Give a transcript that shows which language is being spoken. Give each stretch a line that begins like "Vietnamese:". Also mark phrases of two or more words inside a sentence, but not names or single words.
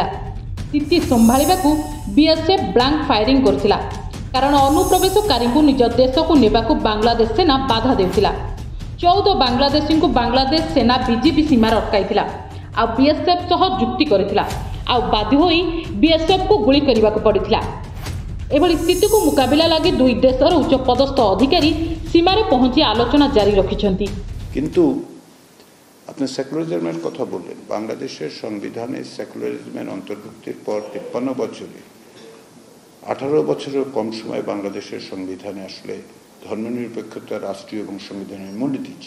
Odia: ସ୍ଥିତି ସମ୍ଭାଳିବାକୁ ବିଏସ୍ଏଫ୍ ବ୍ଲାଙ୍କ ଫାୟାରିଂ କରିଥିଲା, କାରଣ ଅନୁପ୍ରବେଶକାରୀଙ୍କୁ ନିଜ ଦେଶକୁ ନେବାକୁ ବାଂଲାଦେଶ ସେନା ବାଧା ଦେଉଥିଲା। 14 ବାଂଲାଦେଶୀଙ୍କୁ ବାଂଲାଦେଶ ସେନା ବିଜିବି ସୀମାରେ ଅଟକାଇଥିଲା, ଆଉ ବିଏସ୍ଏଫ୍ ସହ ଯୁକ୍ତି କରିଥିଲା, ଆଉ ବାଧ୍ୟ ହୋଇ ବିଏସ୍ଏଫ୍କୁ ଗୁଳି କରିବାକୁ ପଡ଼ିଥିଲା। ଏଭଳି ସ୍ଥିତିକୁ ମୁକାବିଲା ଲାଗି ଦୁଇ ଦେଶର ଉଚ୍ଚପଦସ୍ଥ ଅଧିକାରୀ
Bangla: সীমারে পৌঁছে আলোচনা জারি রেখেছেন। কিন্তু আপনি সেকুলারিজমের কথা বললেন, বাংলাদেশের সংবিধানে সেকুলারিজমের অন্তর্ভুক্তির পর 53 বছরে 18 বছরের কম সময়ে বাংলাদেশের সংবিধানে আসলে ধর্মনিরপেক্ষতা রাষ্ট্রীয় এবং সংবিধানের মূলনীতি ছিল।